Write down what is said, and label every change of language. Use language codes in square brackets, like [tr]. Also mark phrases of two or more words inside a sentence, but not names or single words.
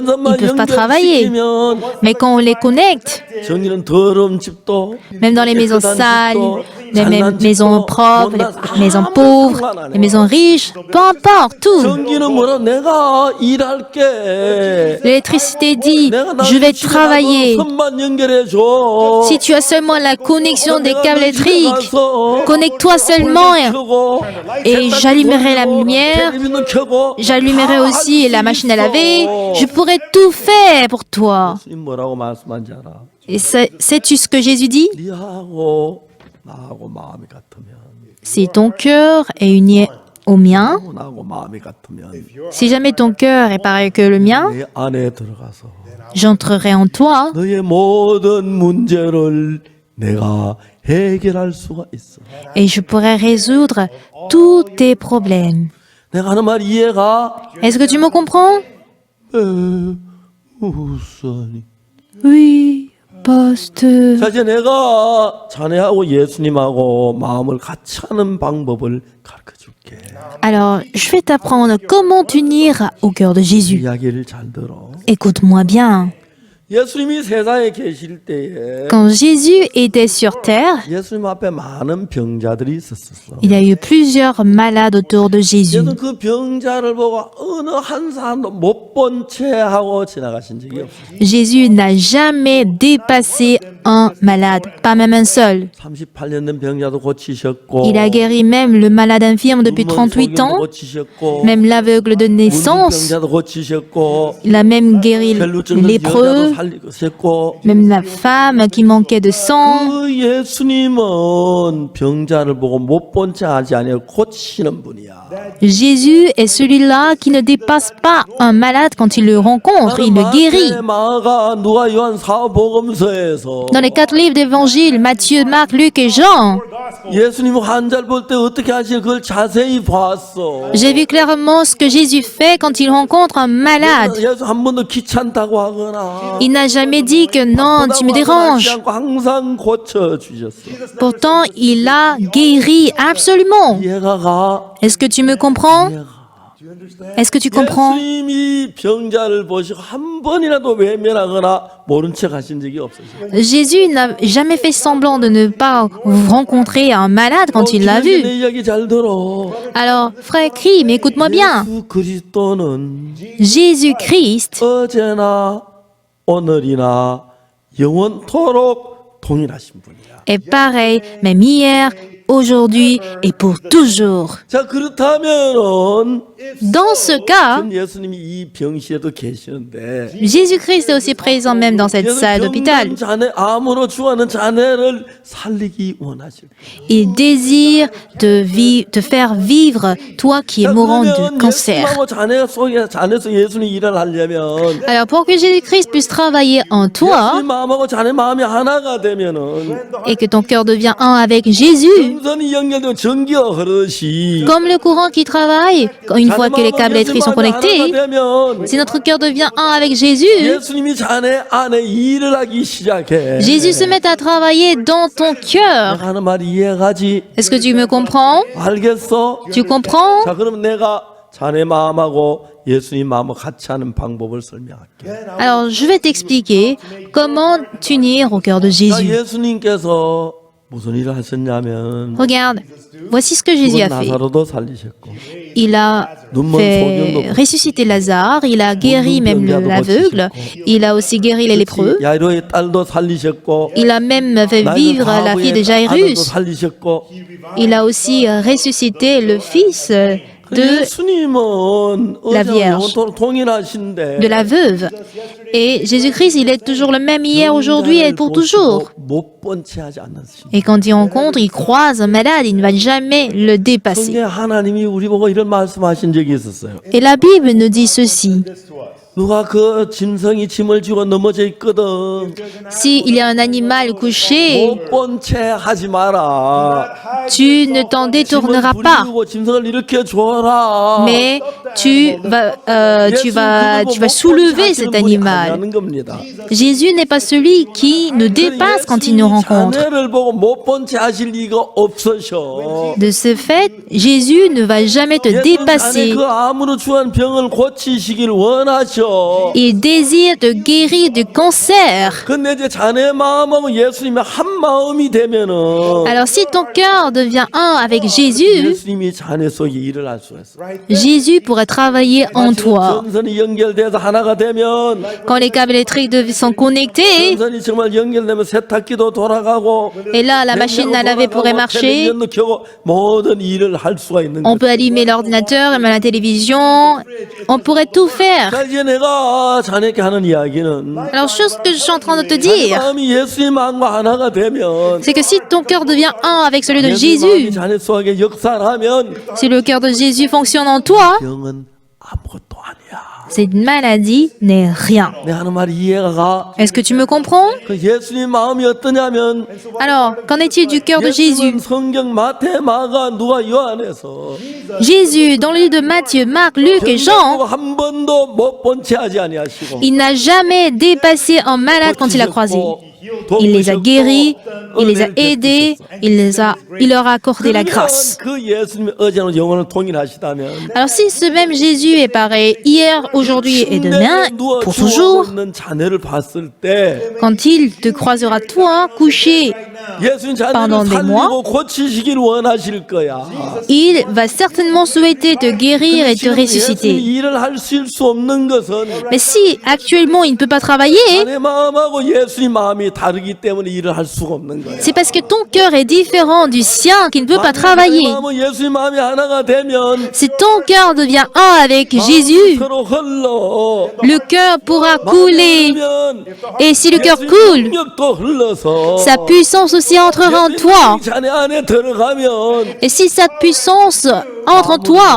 [ko] 전선만 [fr] peuvent pas travailler. [ko] 연결시키면 [fr] Mais quand on les connecte, [ko] 전기는 더러운 집도 [fr] même dans les maisons [ko] 깨끗한 [fr] sales, [ko] 집도, [fr] les [ko] 잘난 [fr] maisons [ko] 집도, [fr] propres, [ko] 못난 [fr] les maisons [ko] 아무 [fr] pauvres, [ko] 상관 안 [fr] les [ko] 해. [fr] maisons riches, peu importe, tout. [ko] 전기는 뭐라 내가 일할게. [fr] L'électricité dit, [ko] 내가 [fr] je vais [ko] 집에 가서 [fr] travailler. [ko] 선만 연결해 줘. [fr] Si tu as seulement la connexion des câbles électriques, [ko] 가서 [fr] connecte-toi seulement [ko] 켜고, [fr] et j'allumerai la lumière, [ko] 텔레비전 켜고, [fr] j'allumerai [ko] 다 [fr] aussi [ko] 할수 [fr] la machine à [ko] 있어. [fr] laver, je pourrai tout faire pour toi. [ko] 예수님 뭐라고 말씀한지 알아? [fr] Et sais-tu ce que Jésus dit? [ko] 네하고 나하고 마음이 같으면, [fr] Si ton cœur est uni au mien, [ko] 나하고 마음이 같으면 [fr] si jamais ton cœur est pareil que le mien, [ko] 내 안에 들어가서 [fr] j'entrerai en toi [ko] 너의 모든 문제를 내가 해결할 수가 있어. [fr] et je pourrai résoudre tous tes problèmes. [ko] 내가 하는 말 이해가? [fr] Est-ce que tu me comprends? [ko] 우선이. [fr] Oui, poste. [ko] 자, 이제 내가 자네하고 예수님하고 마음을 같이 하는 방법을 가르쳐 줄게. [fr] Alors, je vais t'apprendre comment t'unir au cœur de Jésus. [ko] 이야기를 잘 들어. [fr] Écoute-moi bien. [ko] 예수님이 세상에 계실 때에 [fr] Quand Jésus était sur terre, [ko] 예수님 앞에 많은 병자들이 있었어. [fr] il y a eu plusieurs malades autour de Jésus. [ko] 예수님 그 병자를 보고 어느 한 사람도 못 본 채 하고 지나가신 적이 없어. [fr] Jésus n'a jamais dépassé un malade, pas même un seul. [ko] 38년 된 병자도 고치셨고, [fr] Il a guéri même le malade infirme depuis [ko] 눈먼 [fr] 38 [ko] 소경도 [fr] ans, [ko] 고치셨고, [fr] même l'aveugle de naissance. [ko] 병자도 고치셨고, [fr] Il a même guéri le [ko] 혈루증 [fr] lépreux, [ko] 여자도 살리셨고. [fr] même la femme qui manquait de sang. [ko] 그 예수님은 병자를 보고 못 본 채 하지 아니하고 고치시는 분이야. [fr] Jésus est celui-là qui ne dépasse pas un malade quand il le rencontre, il le guérit. [ko] 마가 누가 요한 사복음서에서 [fr] Dans les 4 livres d'évangile, Matthieu, Marc, Luc et Jean, [ko] 예수님 환자를 볼 때 어떻게 하시는 그걸 자세히 봤어. [fr] j'ai vu clairement ce que Jésus fait quand il rencontre un malade. [ko] 예수 한 번도 귀찮다고 하거나 [fr] Il n'a jamais dit que non, tu me déranges. [ko] 않고 항상 고쳐 주셨어. [fr] Pourtant, il a guéri absolument. [ko] 이해가 가? [fr] Est-ce que tu me comprends? Est-ce que tu comprends? [ko] 예수님이 병자를 보시고 한 번이라도 외면하거나 모른 척 하신 적이 없으세요. [fr] Jésus n'a jamais fait semblant de ne pas rencontrer un malade quand il l'a vu. [ko] 내 이야기 잘 들어. [fr] Alors, frère Krim, écoute-moi bien. [ko] 예수 그리스도는 [fr] Jésus-Christ [ko] 어제나 오늘이나 영원토록 동일하신 분이야. [fr] est pareil, même hier, aujourd'hui et pour toujours. [ko] 자, 그렇다면은 [fr] Dans ce cas, [ko] 지금 예수님이 이 병실에도 계시는데 [fr] Jésus-Christ est aussi présent même dans cette salle d'hôpital. [ko] 병든 자네 암으로 죽어가는 자네를 살리기 원하실. [fr] Il désire te faire vivre, toi qui es mourant de cancer. [ko] 예수님하고 자네 속에 자네서 예수님 일을 하려면 [fr] Alors pour que Jésus-Christ puisse travailler en toi [ko] 예수님 마음하고 자네 마음이 하나가 되면은 [fr] et que ton cœur devient un avec Jésus, [ko] 전선이 연결되면 전기가 흐르듯이 [fr] Comme le courant qui travaille, une fois que les câbles électriques sont connectés, [ko] 되면 [fr] si notre cœur devient un avec Jésus, [ko] 예수님이 자네 안에 일을 하기 시작해. [fr] Jésus se met à travailler dans ton cœur. [ko] 내가 하는 말 이해가지? [fr] Est-ce que tu me comprends? [ko] 알겠어? [fr] Tu comprends? [ko] 자, 그럼 내가 자네 마음하고 예수님 마음을 같이 하는 방법을 설명할게. [fr] Alors, je vais t'expliquer comment t'unir au cœur de [ko] 자, [fr] Jésus. [ko] 예수님께서 무슨 일을 하셨냐면 [fr] Regarde, voici ce que Jésus a fait. [ko] 나사로도 살리셨고 [fr] Il a fait ressusciter Lazare, il a guéri même l'aveugle, il a aussi guéri les lépreux, [ko] 야이로의 딸도 살리셨고 [fr] il a même fait vivre la fille de [ko] 아들도 [fr] Jairus, [ko] 살리셨고 [fr] il a aussi ressuscité le fils de [ko] 예수님은 [fr] la [ko] 어제와 [fr] Vierge. [ko] 영원토록 동일하신데 [fr] la veuve. Et Jésus-Christ, il est toujours le même hier, aujourd'hui et pour toujours. [ko] 못본 채 하지 않았습니다. [fr] Et quand il rencontre, il croise un malade, il ne va jamais le dépasser. [ko] 성경에 하나님이 우리 보고 이런 말씀하신 적이 있었어요. [fr] Et la Bible nous dit ceci. [ko] 누가 그 짐승이 짐을 지고 넘어져 있거든. [fr] S'il y a un animal couché, [ko] 못본 채 하지 마라. [fr] tu ne t'en détourneras pas, [ko] 부리고 짐승을 일으켜 줘라. [fr] mais tu vas soulever cet animal. [ko] 하는 겁니다. [fr] Jésus n'est pas celui qui nous dépasse quand il nous rencontre. [ko] 자네를 보고 못본 채 하실 리가 없으셔. [fr] De ce fait, Jésus ne va jamais te [ko] 자네 [fr] dépasser. [ko] 그 암으로 주한 병을 고치시길 원하셔. [fr] Il désire te guérir du cancer. [ko] 근데 이제 자네 마음하고 예수님이 한 마음이 되면은 [fr] Alors si ton cœur devient un avec Jésus, [ko] 예수님이 자네 속에 일을 할 수가 있어. [fr] Jésus pourrait travailler en toi. [ko] 전선이 연결돼서 하나가 되면 [fr] Quand les câbles électriques sont connectés, [ko] 전선이 정말 연결되면 세탁기도 돌아가고 [fr] et là la machine à laver pourrait marcher, [ko] 텔레비전도 켜고 모든 일을 할 수가 있는 [fr] on [ko] 거죠. [fr] peut allumer l'ordinateur, allumer la télévision, on pourrait tout faire. [ko] 자, 이제 내가 자네께 하는 이야기는 [fr] Alors chose que je suis en train de te [ko] 자네 [fr] dire, [ko] 마음이 예수님 마음과 하나가 되면 [fr] c'est que si ton cœur devient un avec celui de [ko] 예수님 마음이 [fr] Jésus, [ko] 자네 속에 역사를 하면 [fr] si le cœur de Jésus fonctionne en toi, [ko] 병은 아무것도 아니야. [fr] cette maladie n'est rien. [ko] 내 하는 말이 이해가 가? [fr] Est-ce que tu me comprends? [ko] 그 예수님 마음이 어떠냐면 [fr] Alors, qu'en est-il du cœur de Jésus? [ko] 예수님은 성경 마태 마가 누가 요한에서 [fr] Jésus, dans le livre de Matthieu, Marc, Luc et Jean, [ko] 한 번도 못 본 채 하지 아니하시고 [fr] il n'a jamais dépassé un malade quand il a croisé. Il les a guéris, il les a aidés, il leur a accordé la grâce. [ko] 그 예수님이 어제는 영원을 통일하시다면 [fr] Alors si ce même Jésus est pareil hier, aujourd'hui et demain, pour toujours, [ko] 있는 자네를 봤을 때 [fr] quand il te croisera toi couché, [ko] 예수님 [fr] Pendant [ko] 자네를 [fr] des mois, [ko] 살리고 고치시길 원하실 거야. [fr] il va certainement souhaiter te guérir et te [ko] 지금 예수님이 [fr] ressusciter. [ko] 일을 할 수 없는 것은 [fr] Mais si actuellement il ne peut pas travailler, [ko] 자네 마음하고 예수님 마음이 다르기 때문에 일을 할 수가 없는 거야. [fr] c'est parce que ton cœur est différent du sien qu'il ne peut pas travailler. [ko] 마음은 예수님 마음이 하나가 되면 [fr] Si ton cœur devient un avec Jésus, [ko] 서로 흘러. [fr] le cœur pourra couler. [ko] 그러면 [fr] Et si le cœur [ko] 예수님 [fr] coule, [ko] 능력도 흘러서 [fr] sa puissance aussi entrera en toi. [ko] 자네 안에 들어가면 [fr] Et si cette puissance entre en toi,